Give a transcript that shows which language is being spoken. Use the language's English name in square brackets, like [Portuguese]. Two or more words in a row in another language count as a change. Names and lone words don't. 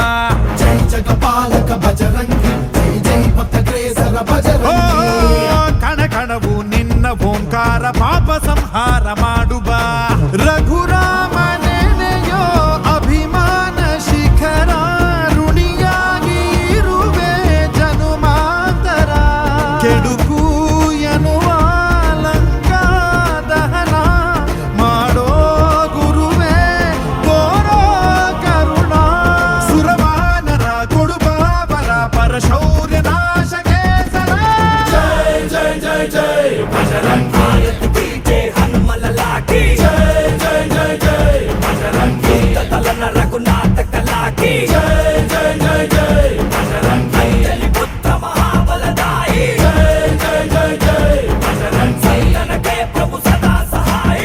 [Hindi] जय जगपालक बजरंगी जय जय भक्तग्रेसर ಓ बजरंगी [Kannada] ಕಣ ಕಣವು ನಿನ್ನ ಓಂಕಾರ ಪಾಪ ಸಂಹಾರ ಮಾಡು ಬಾ ರಘುರಾಮನೆನೆಯೋ ಅಭಿಮಾನ ಶಿಖರ ಋಣಿಯಾಗಿ ಇರುವೆ ಜನುಮಾಂತರ ಕೆಡುಕು ಎನ್ನುವ ಲಂಕಾ ದಹನ ಮಾಡೋ ಗುರುವೇ ತೋರೋ ಕರುಣ ಸುರವಾನರ ಕೊಡುಬಾಬರ ಪರಶೌರ್ಯ ನಾಶಕ್ಕೆ ಸರ [Hindi] जय जय जय जय बजरंगी की जय हनुमल लाकी जय जय जय जय बजरंगी दलन रघुनाथ कला की जय जय जय जय बजरंगी अंजलि पुत्र महाबलदाई जय जय जय जय बजरंगी संतन के प्रभु सदा सहाय